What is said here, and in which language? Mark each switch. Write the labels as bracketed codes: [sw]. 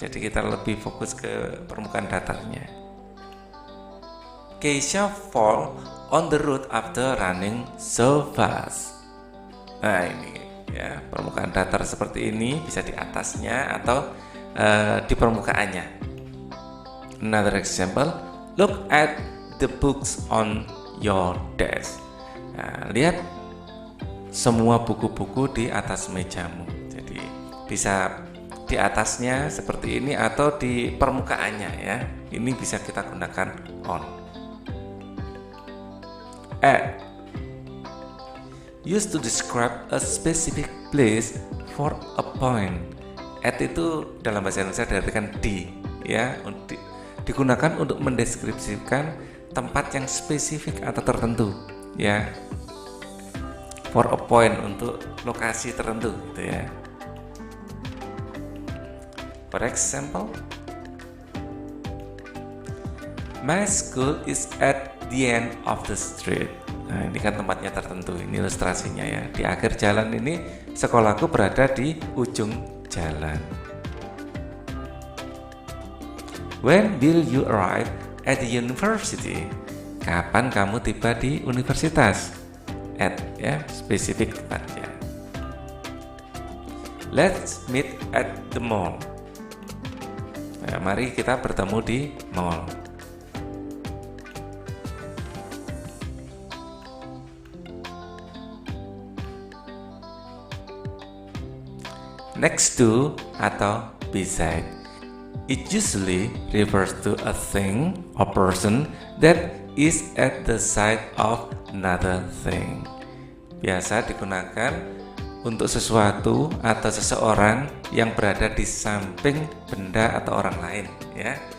[id] Jadi kita lebih fokus ke permukaan datarnya. [en] Keisha fall on the road after running so fast. [id] Nah ini ya, permukaan datar seperti ini bisa di atasnya atau di permukaannya. [en] Another example, look at the books on your desk. [id] Nah, lihat semua buku-buku di atas mejamu. Jadi bisa di atasnya seperti ini atau di permukaannya ya. Ini bisa kita gunakan on. [en] At, used to describe a specific place for a point. [id] At itu dalam bahasa Indonesia diartikan di, ya, digunakan untuk mendeskripsikan tempat yang spesifik atau tertentu, ya. [en] For a point, [id] untuk lokasi tertentu, gitu ya. [en] For example, my school is at the end of the street. [id] Nah, ini kan tempatnya tertentu, ini ilustrasinya ya. Di akhir jalan ini sekolahku berada di ujung jalan. [en] When will you arrive at the university? [id] Kapan kamu tiba di universitas? At ya, spesifik tempatnya. [en] Let's meet at the mall. [id] Nah, mari kita bertemu di mall. [en] Next to atau beside. It usually refers to a thing or person that is at the side of another thing. [id] Biasa digunakan untuk sesuatu atau seseorang yang berada di samping benda atau orang lain, ya.